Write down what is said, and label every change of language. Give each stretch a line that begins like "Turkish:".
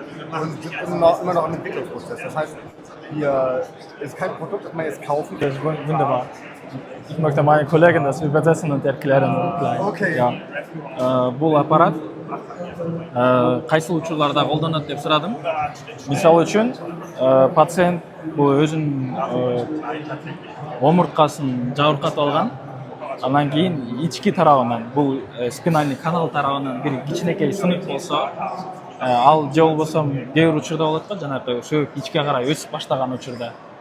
German: Und sind immer noch im Entwicklungsprozess. Das heißt, hier ist kein Produkt, das man jetzt kaufen kann. Das ist wunderbar. Ich möchte meine Kollegen das übersetzen und erklären. Okay. Ja.
Kyrgyz: Бұл аппарат қайсы учурларда колдонот деп сурадым. Мисалы үчүн, пациент бұл өзүнүн омурткасын жабыркатып алган. Анан кийин ички тарабынан, бул спинальный канал тарабынан бир кичинекей сынык болсо, ал же болбосо кээ бир учурда болот го, жанагы сөөк ичке карай өсүп баштаган учурда.